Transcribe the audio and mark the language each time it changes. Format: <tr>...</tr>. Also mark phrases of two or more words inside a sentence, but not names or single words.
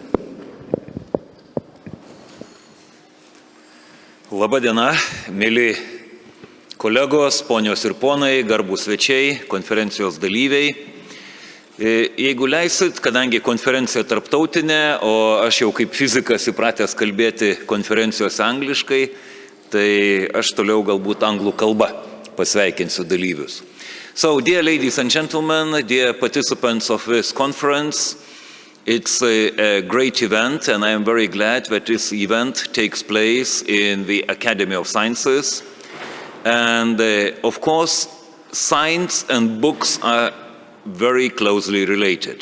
<lt>Labadiena, mėly kolegos, ponios ir ponai, garbūs svečiai, konferencijos dalyviai. Jeigu leisit, kadangi konferencija tarptautinė, o aš jau kaip fizikas įpratęs kalbėti konferencijos angliškai, tai aš toliau galbūt anglų kalba pasveikinsiu dalyvius.</lt> <en>So, dear ladies and gentlemen, dear participants of this conference, it's a great event, and I am very glad that this event takes place in the Academy of Sciences. And of course, science and books are very closely related.</en>